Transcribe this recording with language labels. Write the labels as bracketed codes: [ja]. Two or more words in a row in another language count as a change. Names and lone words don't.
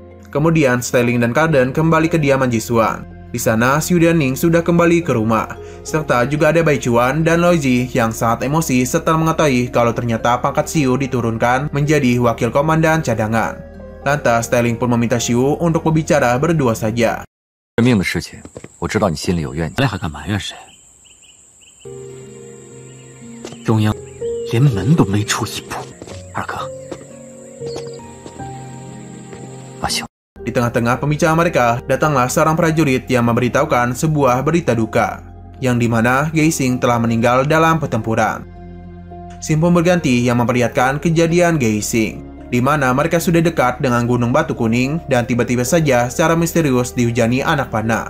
[id] Kemudian Stelling dan Carden kembali ke kediaman Jisuan. Di sana, Xiu dan Ning sudah kembali ke rumah, serta juga ada Bai Chuan dan Loiji yang sangat emosi setelah mengetahui kalau ternyata pangkat Xiu diturunkan menjadi wakil komandan cadangan. Lantas, Stelling pun meminta Xiu untuk berbicara berdua saja. [zh] 人命的事情，我知道你心里有怨气，还敢埋怨谁？中央连门都没出一步，二哥，阿雄。 [id] Di tengah-tengah pembicaraan mereka, datanglah seorang prajurit yang memberitahukan sebuah berita duka, yang dimana Gai Xing telah meninggal dalam pertempuran. Scene pun berganti yang memperlihatkan kejadian Gai Xing, di mana mereka sudah dekat dengan Gunung Batu Kuning dan tiba-tiba saja secara misterius dihujani anak panah.